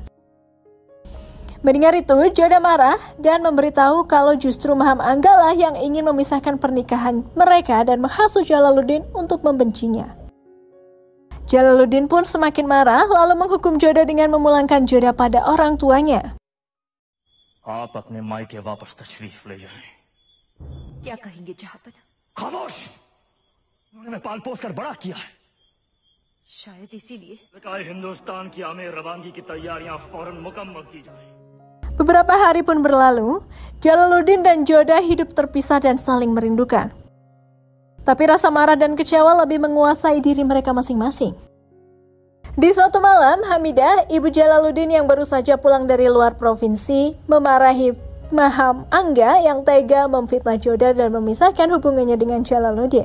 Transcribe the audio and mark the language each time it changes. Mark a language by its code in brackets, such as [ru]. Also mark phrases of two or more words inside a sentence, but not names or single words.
[id] Mendengar itu, Joda marah dan memberitahu kalau justru Maham Angga lah yang ingin memisahkan pernikahan mereka dan menghasut Jalaluddin untuk membencinya. Jalaluddin pun semakin marah lalu menghukum Joda dengan memulangkan Joda pada orang tuanya. [hi] आप अपने मायके वापस तशरीफ ले जाएं। क्या कहेंगे जहांपना? खामोश! उन्होंने मैं पाल पोस कर बड़ा किया है। शायद इसीलिए हिंदुस्तान की आमिर रवानगी की तैयारियां फौरन मुकम्मल की जाए। [id] Beberapa hari pun berlalu, Jalaluddin dan Joda hidup terpisah dan saling merindukan. Tapi rasa marah dan kecewa lebih menguasai diri mereka masing-masing. Di suatu malam, Hamidah, ibu Jalaluddin yang baru saja pulang dari luar provinsi, memarahi Maham Angga yang tega memfitnah Joda dan memisahkan hubungannya dengan Jalaluddin.